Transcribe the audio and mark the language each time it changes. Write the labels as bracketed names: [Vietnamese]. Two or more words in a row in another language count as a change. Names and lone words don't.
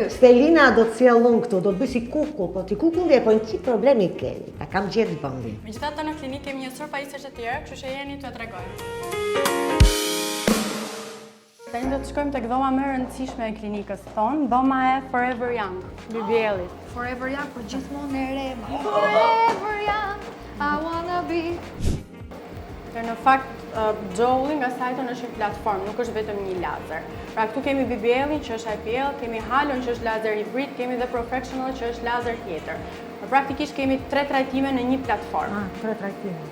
[Albanian] Stelina do të sjell unë këtu, do të bëj si kukull, po ti kukulli e po një qik problemi keni, ta kam gjetë vendin. Megjithatë në klinikë kemi një sër pajisje të tjera, kështu që jeni t'ju tregoj. Tani do të shkojmë tek dhoma më e rëndësishme e klinikës tonë, dhoma e Forever Young, BBL-it. Forever Young për gjithmonë e re. [English] Forever Young, I wanna be. [Albanian] Në fakt, Jolly nga Cyton është një platformë, nuk është vetëm një lazer. Pra këtu kemi BBL-in që është IPL, kemi Halon që është lazer hibrid, kemi dhe Professional që është lazer tjetër. Praktikisht kemi 3 trajtime në një platformë. 3 trajtime.